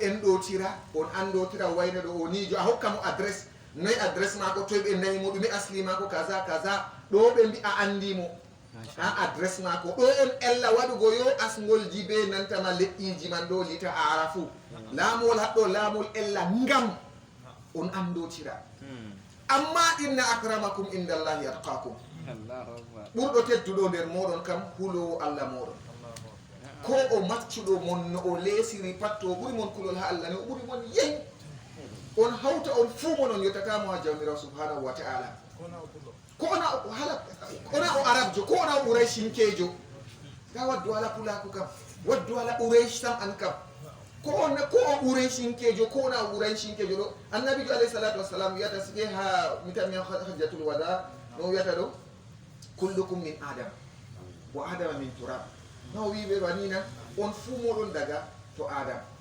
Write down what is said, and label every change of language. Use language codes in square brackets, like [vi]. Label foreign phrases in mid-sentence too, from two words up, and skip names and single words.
[ff] enɗotira on andotira wayne ɗo o nijo a hokka mo adresse noyi adresse mako toye ɓe nayimo ɗume asli mako kaza ɗo ɓe mbi a andimo ha adresse mako ɗo on ella waɗugo yo asgolji be nantama leƴƴiji man ɗo lita arafu laamol haɗɗo laamol ella ngam on andotira amma [ar] إن أكرمكم عند الله أتقاكم [ff] ɓurɗo tedduɗo nder moɗon kam hulowo allah moɗon ko o maccuɗo mon no o leesiri pat to ɓuri mon kulol ha allah ne o ɓuri mon yeñ on hawta on fuu mon on yettatamo ha jawmirawo [ar] سبحانه و تعالى [ff] ko ona o arabjo ko ona o ɓuraysinkejo ga waddu ala pulaku kam waddu ala ɓuraysh tam an kam ko o ɓuraysinkejo ko ona o ɓuraysinkejo ɗo annabijo [ar] عليه الصلاة والسلام [ff] wiyata sike ha mitamiya [ar] حجة الوداع [ff] no wiyata ɗo [ar] كلكم من آدم و آدم من تراب [ff] no wiɓe wanina on fuu moɗon daga to adama